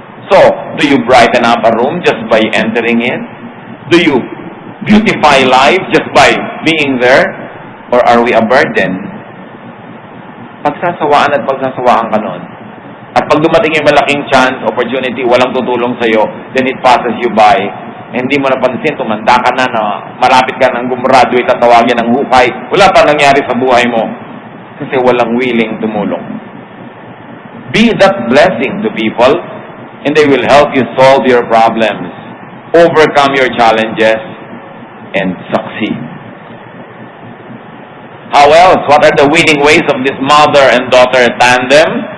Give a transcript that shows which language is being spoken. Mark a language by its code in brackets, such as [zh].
[en] So, do you brighten up a room just by entering it? Do you beautify life just by being there? Or are we a burden? [tl] Pagsasawaan at pagsasawaan ka nun. At pag dumating yung malaking chance, opportunity, walang tutulong sa'yo, [en] then it passes you by. [tl] Hindi mo napansin, tumanda ka na, malapit ka nang gumraduate at tawagin ng hukay. Wala pa nangyari sa buhay mo. Kasi walang willing tumulong. [en] Be that blessing to people, and they will help you solve your problems, overcome your challenges, and succeed. How else? What are the winning ways of this mother and daughter tandem?